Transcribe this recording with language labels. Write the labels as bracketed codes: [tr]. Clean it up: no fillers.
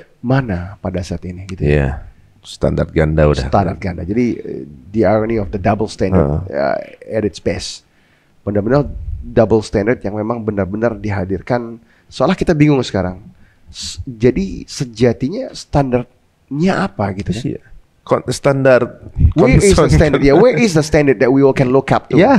[id] Mana pada saat ini, gitu ya. Standar ganda udah. Standar ganda. [en] Jadi the irony of the double standard at its best. [id] Benar-benar double standard yang memang benar-benar dihadirkan. Soalnya kita bingung sekarang. Jadi sejatinya standarnya apa gitu kan? Standar. [en] Where is the standard? Where is the standard that we all can look up to?